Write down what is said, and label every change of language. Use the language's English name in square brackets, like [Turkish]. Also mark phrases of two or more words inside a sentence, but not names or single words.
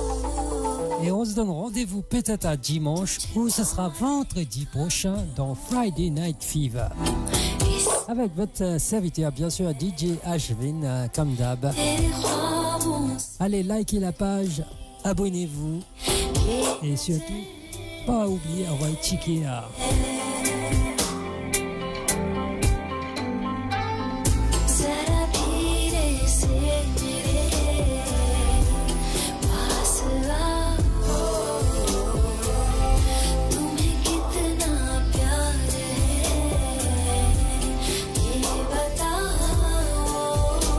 [French] Et on se donne rendez-vous peut-être à dimanche ou ce sera vendredi prochain dans Friday Night Fever. Avec votre serviteur, bien sûr, DJ Ashwin, comme d'hab. Allez, likez la page, abonnez-vous. Et surtout, pas oublier, on va checker à... [Hindi] जरा धीरे से मेरे पास आओ तुम्हें कितना प्यार है ये बताओ